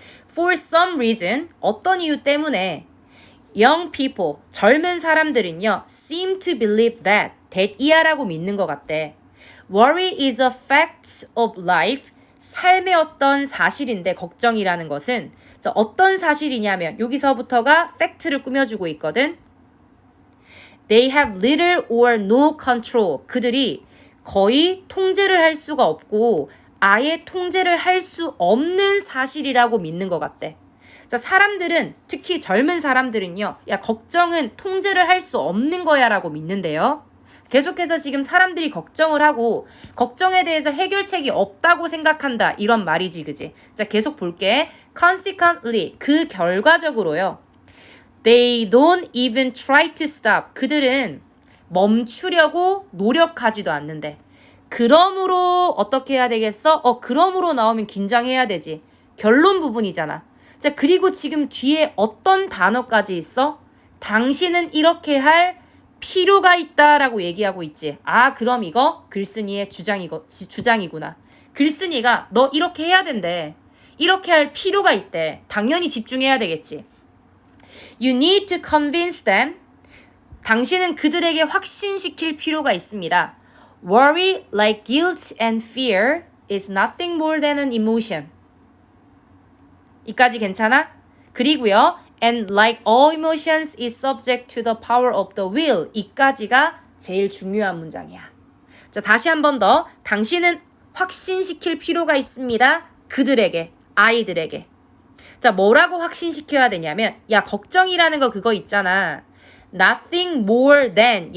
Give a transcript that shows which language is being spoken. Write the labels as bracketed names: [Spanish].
[English] For some reason, [Korean] 어떤 이유 때문에 [English] young people, [Korean] 젊은 사람들은요, [English] seem to believe that [Korean] 이하라고 믿는 것 같대. [English] Worry is a fact of life. [Korean] 삶의 어떤 사실인데 걱정이라는 것은 어떤 사실이냐면 여기서부터가 팩트를 꾸며주고 있거든. [English] They have little or no control. [Korean] 그들이 거의 통제를 할 수가 없고 아예 통제를 할 수 없는 사실이라고 믿는 것 같대. 자, 사람들은 특히 젊은 사람들은요. 야, 걱정은 통제를 할 수 없는 거야 라고 믿는데요. 계속해서 지금 사람들이 걱정을 하고 걱정에 대해서 해결책이 없다고 생각한다. 이런 말이지, 그지? 자, 계속 볼게. [English] Consequently, [Korean] 그 결과적으로요. [English] They don't even try to stop. [Korean] 그들은 멈추려고 노력하지도 않는데. 그러므로 어떻게 해야 되겠어? 그러므로 나오면 긴장해야 되지. 결론 부분이잖아. 자, 그리고 지금 뒤에 어떤 단어까지 있어? 당신은 이렇게 할 필요가 있다라고 얘기하고 있지. 아, 그럼 이거 글쓴이의 주장이구나. 글쓴이가 너 이렇게 해야 된대. 이렇게 할 필요가 있대. 당연히 집중해야 되겠지. [English] You need to convince them. [Korean] 당신은 그들에게 확신시킬 필요가 있습니다. [English] Worry, like guilt and fear, is nothing more than an emotion. [Korean] 이까지 괜찮아? 그리고요. [English] And like all emotions is subject to the power of the will. [Korean] 이까지가 제일 중요한 문장이야. 자, 다시 한 번 더. 당신은 확신시킬 필요가 있습니다. 그들에게, 아이들에게. 자, 뭐라고 확신시켜야 되냐면 야, 걱정이라는 거 그거 있잖아. [English] Nothing more than.